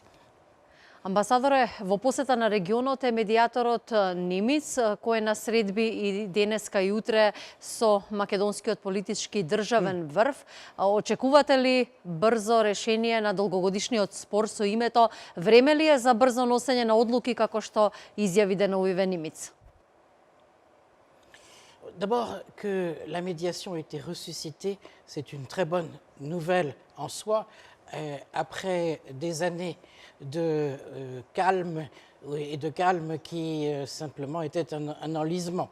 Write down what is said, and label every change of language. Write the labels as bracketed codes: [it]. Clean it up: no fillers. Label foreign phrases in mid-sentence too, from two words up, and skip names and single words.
[mk] Амбасадоре, во посета на регионот е медијаторот Нимиц, кој е на средби и денеска и утре со македонскиот политички државен врв. Очекувате ли брзо решение на долгогодишниот спор со името? Време ли е за брзо носење на одлуки како што изјави деновиве Нимиц? [fr] D'abord, que la médiation ait été ressuscitée, c'est une très bonne nouvelle en soi. Après des années de calme et de calme qui simplement était un enlisement.